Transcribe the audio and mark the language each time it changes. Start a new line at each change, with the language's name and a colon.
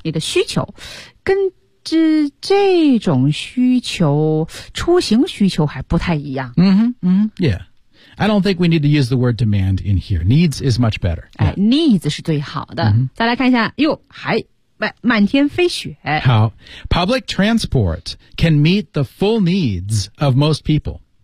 Chinese: 你的需求跟这种需求出行需求还不太一样。嗯嗯 ,yeah.
English: I don't think we need to use the word demand in here. Needs is much better.、
Chinese: Yeah. 哎 ,needs 是最好的。 Mm-hmm. 再来看一下哟还满天飞雪。
English: 好 ,public transport can meet the full needs of most people.